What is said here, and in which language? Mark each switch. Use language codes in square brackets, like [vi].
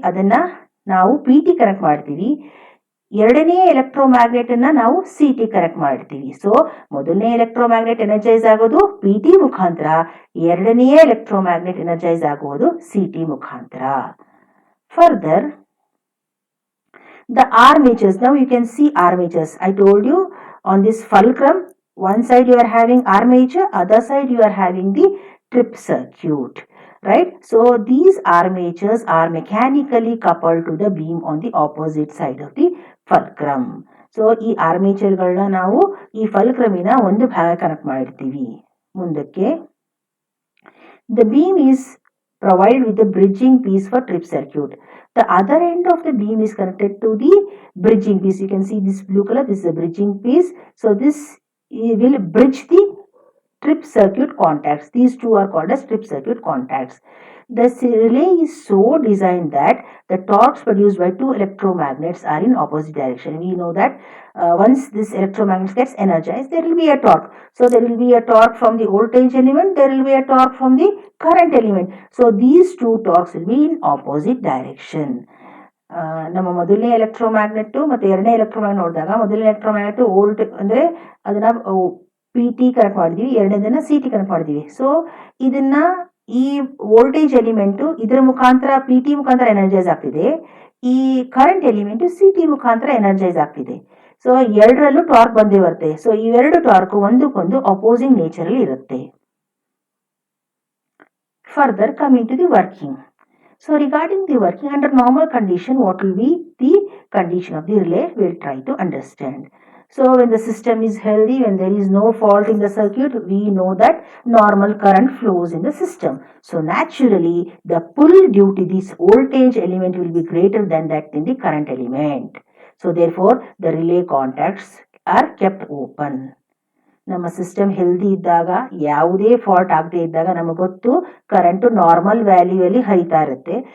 [kn] ಅದನ್ನ ನಾವು PT connect ಮಾಡ್ತೀವಿ. ಎರಡನೇ ಎಲೆಕ್ಟ್ರೋಮ್ಯಾಗ್ನೆಟ್ ಅನ್ನ ನಾವು CT ಕನೆಕ್ಟ್ ಮಾಡ್ತೀವಿ. ಸೊ ಮೊದಲನೇ ಎಲೆಕ್ಟ್ರೋಮ್ಯಾಗ್ನೆಟ್ ಎನರ್ಜೈಸ್ ಆಗೋದು PT ಮುಖಾಂತರ, ಎರಡನೇ ಎಲೆಕ್ಟ್ರೋಮ್ಯಾಗ್ನೆಟ್ ಎನರ್ಜೈಸ್ ಆಗುವುದು CT ಮುಖಾಂತರ. [en] Further the armatures, now you can see armatures. I told you on this fulcrum, one side you are having armature, other side you are having the trip circuit, right? So these armatures are mechanically coupled to the beam on the opposite side of the fulcrum. [kn] So ಈ armature ಗಳನ್ನ ನಾವು ಈ ಫಲ್ಕ್ರಮಿನ ಒಂದು ಭಾಗ connect ಮಾಡಿರ್ತೀವಿ. [en] ಮುಂದಕ್ಕೆ the beam is provided with the bridging piece for trip circuit. The other end of the beam is connected to the bridging piece. You can see this blue color, this is a bridging piece. So this will bridge the trip circuit contacts. These two are called as trip circuit contacts. The relay is so designed that the torques produced by two electromagnets are in opposite direction. We know that once this electromagnet gets energized, there will be a torque. So there will be a torque from the voltage element, there will be a torque from the current element. So these two torques will be in opposite direction. [kn] ನಮ್ಮ ಮೊದಲನೇ electromagnet ಮತ್ತೆ ಎರಡನೇ electromagnet ನೋಡಿದಾಗ ಮೊದಲನೇ electromagnet volt ಅಂದ್ರೆ ಅದನ್ನ PT connect ಮಾಡಿದೀವಿ, ಎರಡನೇದನ್ನ CT connect ಮಾಡಿದೀವಿ. ಸೊ ಇದನ್ನ ಈ ವೋಲ್ಟೇಜ್ ಎಲಿಮೆಂಟ್ ಇದರ ಮುಖಾಂತರ PT ಮುಖಾಂತರ ಎನರ್ಜೈಸ್ ಆಗ್ತಿದೆ, ಈ ಕರೆಂಟ್ ಎಲಿಮೆಂಟ್ CT ಮುಖಾಂತರ ಎನರ್ಜೈಸ್ ಆಗ್ತಿದೆ. ಸೊ ಎರಡರಲ್ಲೂ ಟಾರ್ಕ್ ಬಂದೇ ಬರುತ್ತೆ. ಸೊ ಇವೆರಡು ಟಾರ್ಕ್ ಒಂದಕ್ಕೊಂದು ಅಪೋಸಿಂಗ್ ನೇಚರ್ ಅಲ್ಲಿ ಇರುತ್ತೆ. [en] Further, coming to the working. So regarding the working under normal condition, what will be the condition of the relay? We'll try to understand. So when the system is healthy, when there is no fault in the circuit, we know that normal current flows in the system. So naturally, the pull due to this voltage element will be greater than that in the current element. So therefore, the relay contacts are kept open. [kn] ನಮ್ಮ system healthy ಇದ್ದಾಗ, ಯಾವುದೇ fault ಆಗದೆ ಇದ್ದಾಗ ನಮಗೆ ಗೊತ್ತು current normal value ಅಲ್ಲಿ ಹರಿತಾ ಇರುತ್ತೆ.